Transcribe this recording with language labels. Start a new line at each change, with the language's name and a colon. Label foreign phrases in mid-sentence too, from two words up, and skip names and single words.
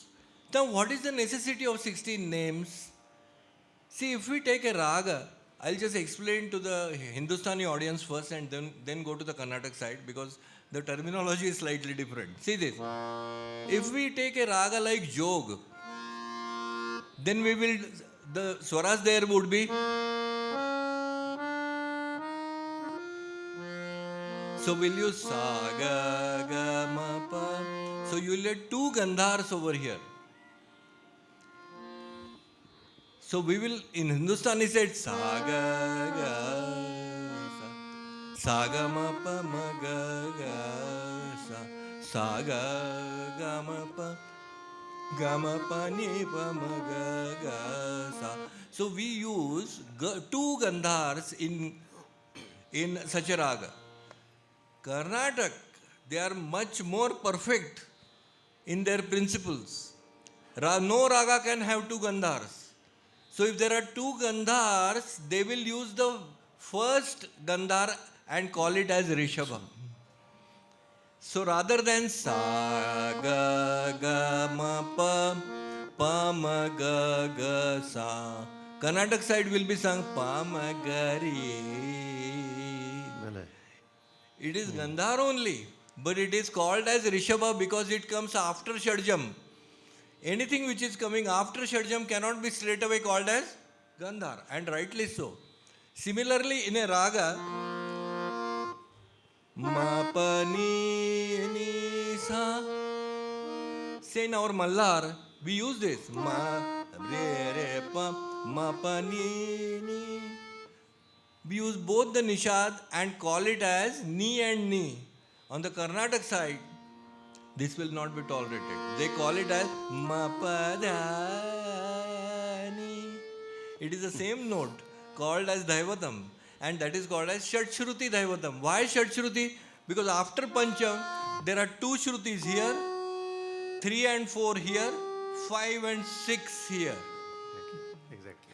English: Now, what is the necessity of 16 names? See, if we take a raga, I'll just explain to the Hindustani audience first and then go to the Karnataka side because the terminology is slightly different. See this. If we take a raga like Jog, then we will, the swaras there would be. So will you sa ga ga ma pa? So you will get two gandhars over here. So we will, in Hindustani said sa ga ga sa ga ma pa ma ga ga sa ga ga ma pa ga ma pa ni pa ma ga ga sa. So we use two gandhars in such a raga. Karnataka, they are much more perfect in their principles. No raga can have two gandhars. So if there are two gandhars, they will use the first gandhar and call it as Rishabha. So rather than sa ga ga ma pa ma ga ga sa, Karnataka side will be sung pa ma ga re. It is Gandhar only, but it is called as Rishabha because it comes after Shadjam. Anything which is coming after Shadjam cannot be straight away called as Gandhar, and rightly so. Similarly, in a raga, ma pa ni sa. Say in our Mallar, we use this ma re pa ma pa ni. We use both the nishad and call it as ni and ni. On the Karnataka side, this will not be tolerated. They call it as ma pa da ni. It is the same note called as Daivatam, and that is called as Shat Shruti Daivatam. Why Shat Shruti? Because after Pancham, there are two Shrutis here, 3 and 4 here, 5 and 6 here. Exactly.